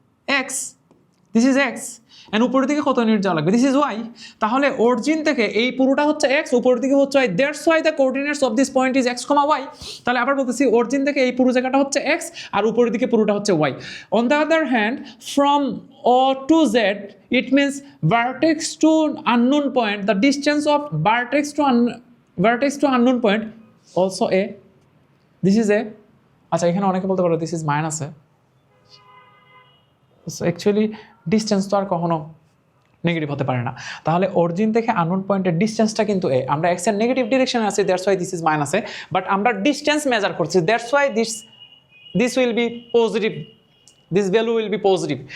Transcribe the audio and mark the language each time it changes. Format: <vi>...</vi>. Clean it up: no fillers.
<bn>X, this is x, and উপরের দিকে কত ইউনিট যাওয়া লাগবে? This is Y. তাহলে অরিজিন থেকে এই পুরোটা হচ্ছে এক্স, উপরের দিকে হচ্ছে Y,</bn> <en>That's why the coordinates of this point is X comma Y.</en> <bn>তাহলে আবার বলতেছি, অরিজিন থেকে এই পুরো জায়গাটা হচ্ছে এক্স আর উপরের দিকে পুরোটা হচ্ছে Y.</bn> <en>On the other hand, from O to Z, it means vertex to unknown point, the distance of vertex to unknown point also a, this is a.</en> <bn>আচ্ছা, এখানে অনেকে বলতে পারো this is minus A. So actually distance তো আর কখনো negative হতে পারে না। তাহলে অরিজিন থেকে আননোন পয়েন্টের ডিস্টেন্সটা কিন্তু এ, আমরা এক্স এর নেগেটিভ ডিরেকশনে আছি,</bn> <en>that's why this is minus A, but আমরা distance measure করছি, that's why this will be positive,</en> <bn>this value will be positive.</bn>